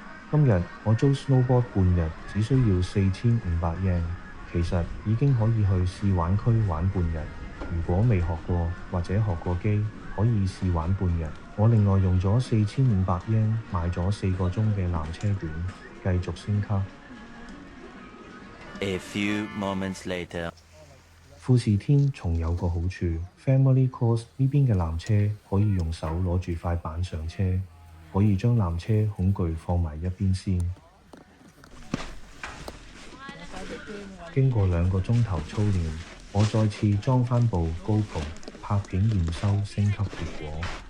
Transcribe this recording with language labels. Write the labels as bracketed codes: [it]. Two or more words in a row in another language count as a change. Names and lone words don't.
[yue] 今日我租 snowboard 半日，只需要4500 yen，其實已經可以去試玩區玩半日。如果未學過或者學過機，可以試玩半日。我另外用咗4500 yen 買咗4個鐘嘅纜車券，繼續升級。 [en] A few moments later. [yue] 富士天仲有個好處 ， [en] Family Course [yue] 呢邊嘅纜車可以用手攞住塊板上車，可以將纜車恐懼放埋一邊先。經過2個鐘頭操練，我再次裝返部 GoPro 拍片驗收升級結果。